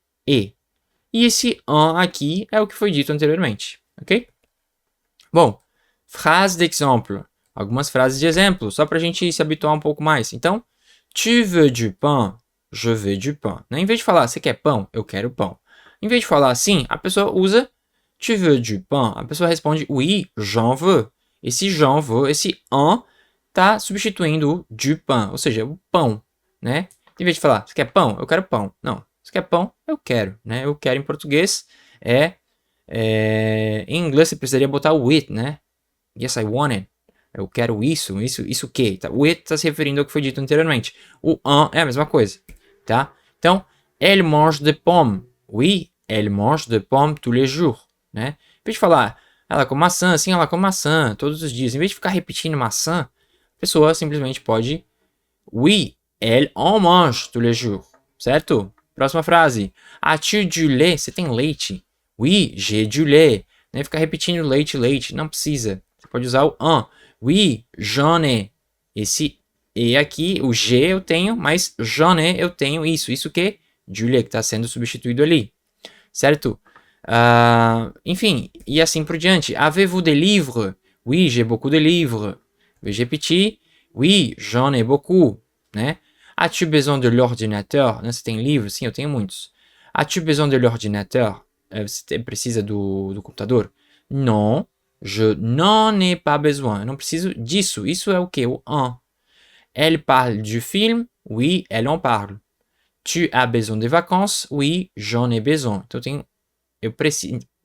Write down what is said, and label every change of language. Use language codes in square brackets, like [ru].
[pt] E esse un aqui é o que foi dito anteriormente, ok? Bom, frase d'exemple. Algumas frases de exemplo, só pra gente se habituar um pouco mais. [fr] Então, tu veux du pain? Je veux du pain. [pt] Em vez de falar, você quer pão? Eu quero pão. Em vez de falar assim, a pessoa usa [fr] tu veux du pain? [pt] A pessoa responde [fr] oui, j'en veux. [pt] Esse j'en veux, esse en, tá substituindo o du pain, ou seja, o pão, né? Em vez de falar, você quer pão? Eu quero pão. Não, você quer pão? Eu quero, né? Eu quero em português em inglês você precisaria botar o with, né? [en] Yes, I want it. [pt] Eu quero isso o quê? Tá? O it está se referindo ao que foi dito anteriormente. O en é a mesma coisa, tá? Então, [fr] elle mange des pommes. Oui, elle mange des pommes tous les jours. Né? [pt] Em vez de falar, ela come maçã, sim, ela come maçã todos os dias. Em vez de ficar repetindo maçã, a pessoa simplesmente pode [fr] oui, elle en mange tous les jours. [pt] Certo? Próxima frase. [fr] As-tu du lait? [pt] Você tem leite? [fr] Oui, j'ai du lait. [pt] Não é ficar repetindo leite, leite. Não precisa. Você pode usar o un. [fr] Oui, j'en ai. [pt] Esse e aqui, o j'ai eu tenho, mas j'en ai eu tenho isso. Isso que? Du lait, que está sendo substituído ali. Certo? Enfim, e assim por diante. [fr] Avez-vous des livres? Oui, j'ai beaucoup de livres. Veuillez repetir. Oui, j'en ai beaucoup. né? As-tu besoin de l'ordinateur? [pt] Né? Você tem livros? Sim, eu tenho muitos. [fr] As-tu besoin de l'ordinateur? [pt] Você precisa do computador? [fr] Non, je n'en ai pas besoin. [pt] Eu não preciso disso. Isso é o quê? O en. [fr] Elle parle du film? Oui, elle en parle. Tu as besoin de vacances? Oui, j'en ai besoin. [pt] Então eu preciso.